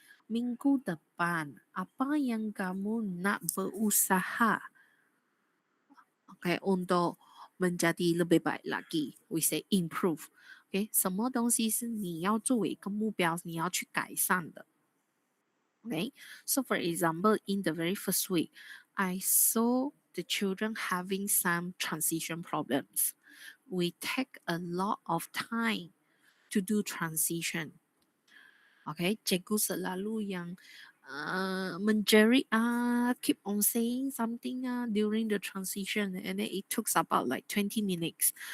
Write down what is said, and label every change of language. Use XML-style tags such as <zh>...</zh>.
<ms>Minggu depan, apa yang kamu nak berusaha, okay, untuk menjadi lebih baik lagi?</ms> <en>We say improve.</en> <zh>Okay, 什么东西是你要作为一个目标，你要去改善的。</zh> <en>Okay, so for example, in the very first week, I saw the children having some transition problems. We take a lot of time to do transition. Okay,</en> <ms>cikgu selalu yang menjerit</ms> <en>keep on saying something during the transition, and then it took about like 20 minutes.</en>